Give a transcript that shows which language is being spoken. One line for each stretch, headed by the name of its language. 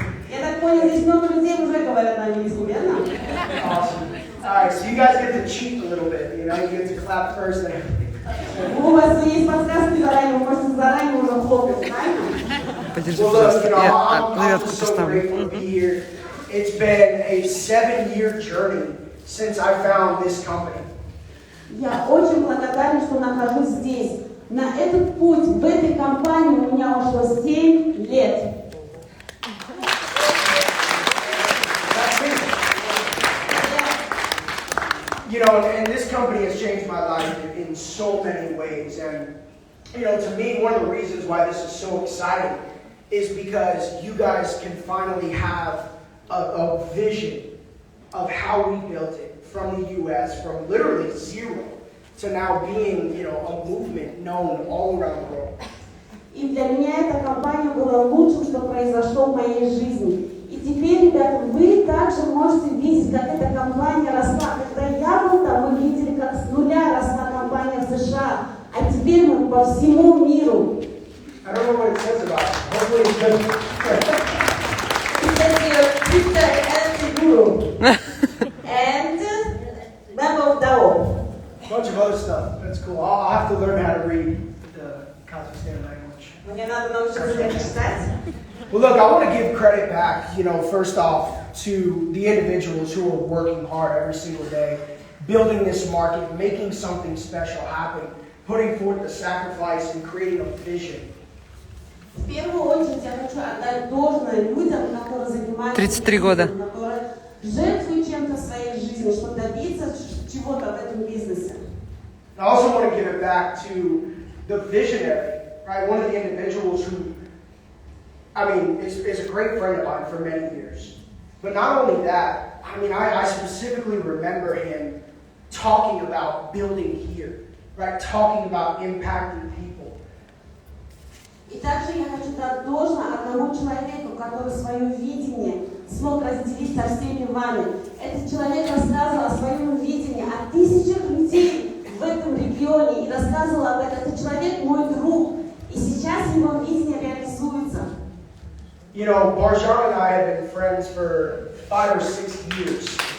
Russian: Я так понял, здесь много людей уже говорят на английском, верно?
English: Awesome. All right, so you guys get to cheat a little bit. You know, you get to clap first and
Russian: У вас есть подсказки заранее, вы можете заранее уже хлопать, правильно? Подержи, пожалуйста, я клавиатуру поставлю.
English: It's been a 7-year journey since I found this company.
Russian: Я очень благодарна, что нахожусь здесь. На этот путь, в этой компании у меня ушло 7 лет.
English: You know, and this company has changed my life in so many ways. And, you know, to me, one of the reasons why this is so exciting is because you guys can finally have a vision of how we built it from the U.S., from literally zero to now being, you know, a movement known all around the world.
Russian: И для меня эта компания была лучшим, что произошло в моей жизни. И теперь, ребята, вы также можете видеть, как эта компания росла. Когда я был там, мы видели, как с нуля росла компания в США, а теперь мы по всему миру.
English: I don't know what it says about it. Hopefully it's good. It says here, Twitter and Guru. And member of DAO. Bunch of other stuff. That's cool. I'll have to learn how to read the Kazakhstan language.
Russian: Мне надо научиться это читать.
English: Well, look, I want to give credit back, you know, first off, to the individuals who are working hard every single day, building this market, making something special happen, putting forth the sacrifice and creating a vision.
Russian: В первую очередь я хочу отдать должное людям, которые занимаются 33 года. которые жертвуют чем-то в своей жизни, чтобы добиться чего-то в этом бизнесе.
English: I also want to give it back to the visionary, right? One of the individuals who, I mean, is a great friend of mine for many years. But not only that, I mean, I specifically remember him talking about building here, right? Talking about impacting people.
Russian: И также я хочу дать должное одному человеку, который свое видение смог разделить со всеми вами. Этот человек рассказывал о своем видении, о тысячах людей в этом регионе и рассказывал об этом. Этот человек мой друг, и сейчас его видение реализуется.
English: You know, Barjan and I have been friends for 5 or 6 years.